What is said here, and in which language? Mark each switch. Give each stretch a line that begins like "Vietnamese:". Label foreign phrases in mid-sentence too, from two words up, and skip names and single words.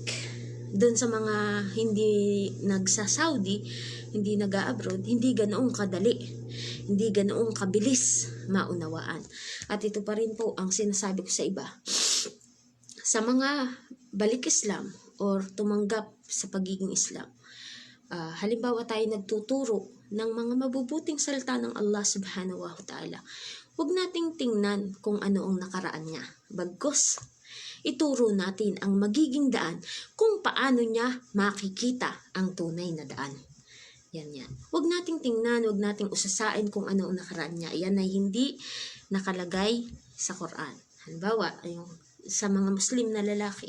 Filipino: Doon sa mga hindi nagsa-Saudi, hindi nag-abroad, hindi ganoong kadali, hindi ganoong kabilis maunawaan. At ito pa rin po ang sinasabi ko sa iba. Sa mga balik Islam or tumanggap sa pagiging Islam, halimbawa tayo nagtuturo ng mga mabubuting salita ng
Arabic: الله سبحانه وتعالى,
Filipino: huwag nating tingnan kung ano ang nakaraan niya. Bagkus, ituro natin ang magiging daan kung paano niya makikita ang tunay na daan. Yan. Huwag nating tingnan, huwag nating usasain kung ano ang nakaraan niya. Yan ay hindi nakalagay sa Quran. Halimbawa, sa mga Muslim na lalaki.